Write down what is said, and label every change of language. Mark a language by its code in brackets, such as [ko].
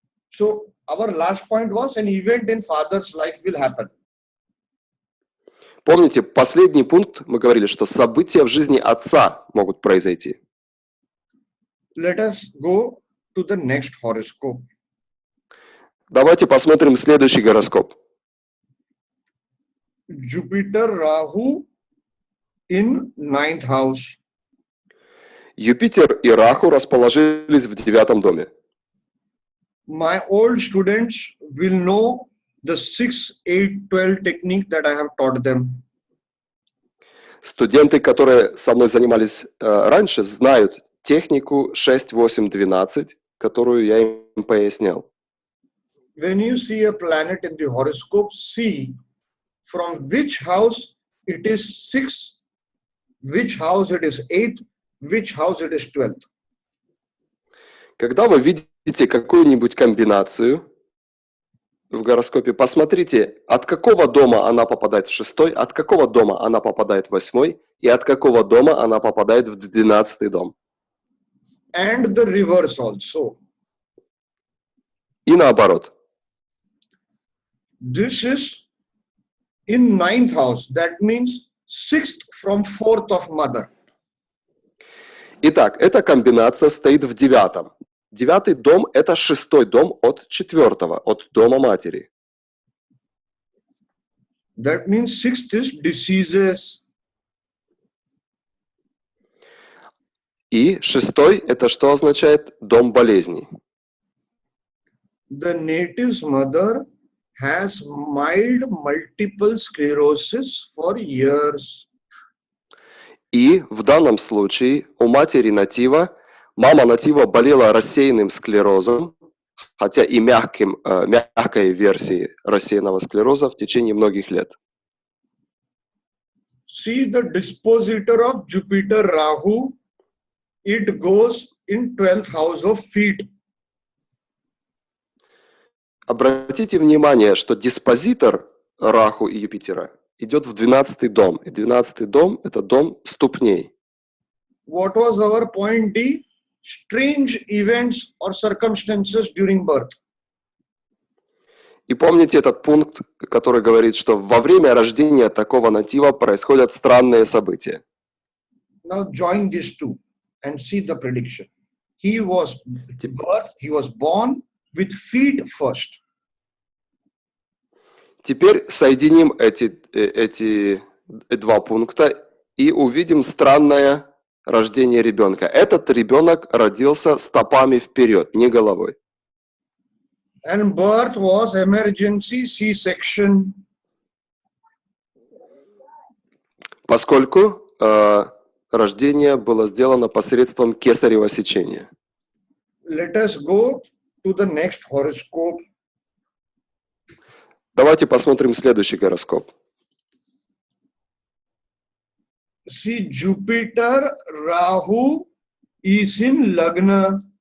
[en] So our last point was an event in father's life will happen. [ru] Помните, последний пункт мы говорили, что события в жизни отца могут произойти. [en] Let us go to the next horoscope. [ru] Давайте посмотрим следующий гороскоп. [en] Jupiter Rahu in 9th house. [ru] Юпитер и Раху расположились в 9-м доме. [en] My old students will know the 6, 8, 12 technique that I have taught them. [ru] Студенты, которые со мной занимались раньше, знают технику 6, 8, 12, которую я им пояснял. [en] When you see a planet in the horoscope, see from which house it is 6, which house it is 8, which house it is 12. [ru] Когда вы видите видите какую-нибудь комбинацию в гороскопе, посмотрите, от какого дома она попадает в 6, от какого дома она попадает в 8 и от какого дома она попадает в 12 дом. [en] And the reverse also. [ru] И наоборот. [en] This is in 9th house. That means 6th from 4th of mother. [ru] Итак, эта комбинация стоит в 9. 9 дом – это 6 дом от 4, от дома матери. [en] That means 6th is diseases. [ru] И 6 – это что означает? Дом болезней. [en] The native's mother has mild multiple sclerosis for years. [ru] И в данном случае у матери натива, мама натива болела рассеянным склерозом, хотя и мягкой версией рассеянного склероза в течение многих лет. [en] See the dispositor of Jupiter Rahu, it goes in 12th house of feet. [ru] Обратите внимание, что диспозитор Раху и Юпитера идет в 12 дом. И 12 дом – это дом ступней. [en] What was our point D? Strange events or circumstances during birth. [ru] И помните этот пункт, который говорит, что во время рождения такого натива происходят странные события. [en] Now join these two and see the prediction. He was born with feet first. [ru] Теперь соединим эти два пункта и увидим странное рождение ребенка. Этот ребенок родился стопами вперед, не головой. [en] And birth was emergency C-section. [ru] Поскольку рождение было сделано посредством кесарево сечения. [en] Let us go to the next horoscope. [ru] Давайте посмотрим следующий гороскоп. [en] See, Jupiter Rahu is in Lagna.